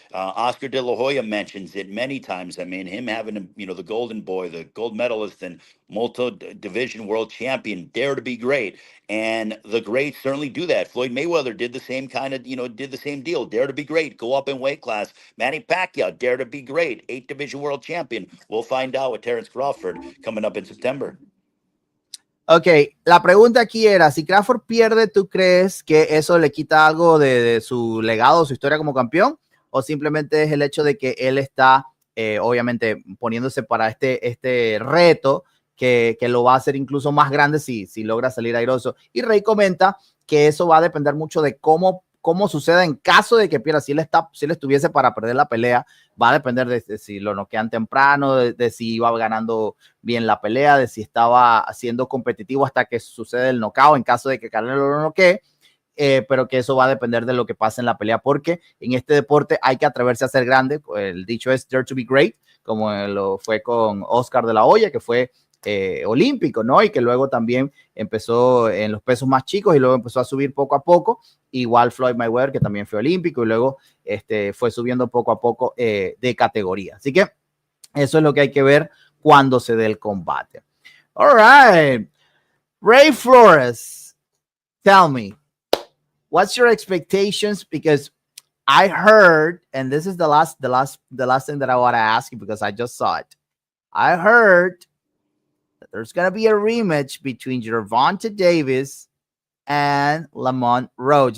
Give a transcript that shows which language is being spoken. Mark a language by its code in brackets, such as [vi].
[en] Oscar De La Hoya mentions it many times. I mean, him having, the golden boy, the gold medalist and multi-division world champion, dare to be great. And the greats certainly do that. Floyd Mayweather did the same did the same deal. Dare to be great. Go up in weight class. Manny Pacquiao, dare to be great. 8 division world champion. We'll find out with Terrence Crawford coming up in September. [es] Ok, la pregunta aquí era, si Crawford pierde, ¿tú crees que eso le quita algo de su legado, su historia como campeón? ¿O simplemente es el hecho de que él está, obviamente, poniéndose para este reto que lo va a hacer incluso más grande si logra salir airoso? Y Rey comenta que eso va a depender mucho de cómo suceda en caso de que pierda. Si él estuviese para perder la pelea, va a depender de si lo noquean temprano, de si iba ganando bien la pelea, de si estaba siendo competitivo hasta que sucede el knockout, en caso de que Canelo lo noquee, pero que eso va a depender de lo que pase en la pelea, porque en este deporte hay que atreverse a ser grande. El dicho es [en] dare to be great, [es] como lo fue con Oscar de la Hoya, que fue olímpico, ¿no? Y que luego también empezó en los pesos más chicos y luego empezó a subir poco a poco. Igual Floyd Mayweather, que también fue olímpico y luego fue subiendo poco a poco de categoría. Así que eso es lo que hay que ver cuando se dé el combate. [en] All right. Ray Flores, tell me, what's your expectations? Because I heard, and this is the last thing that I want to ask you because I just saw it. I heard that there's going to be a rematch between Gervonta Davis and Lamont Roach.